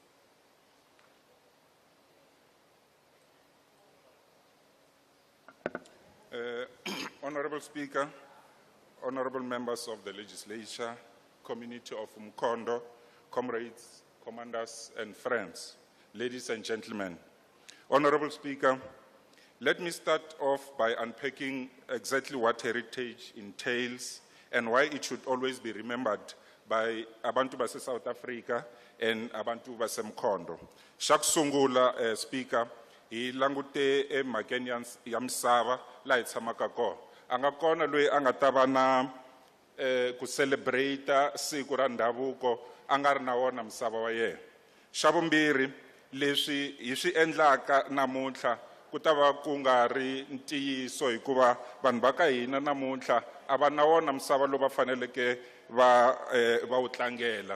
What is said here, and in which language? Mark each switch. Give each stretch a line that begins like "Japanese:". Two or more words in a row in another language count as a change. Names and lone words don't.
English: Honorable Speaker, honorable members of the legislature, community of Mkondo, comrades, commanders, and friends, ladies and gentlemen. Honorable Speaker, let me start off by unpacking exactly what heritage entails and why it should always be remembered by
Zulu: Abantu base
English: South Africa and
Zulu: Abantu base
English: Mkondo.
Tsonga: Shakusungula, Speaker, hi langute emakeni ya misava la hi tshamaka kona anga kona loyi anga ta va na ku celebrate siku ra ndhavuko a nga ri na wona misava wa yena. Xa vumbirhi leswi hi swi endlaka namuntlha ku ta va ku nga ri ntiyiso hikuva vanhu va ka hina namuntlha a va na wona misava lowu va faneleke va wu tlangela.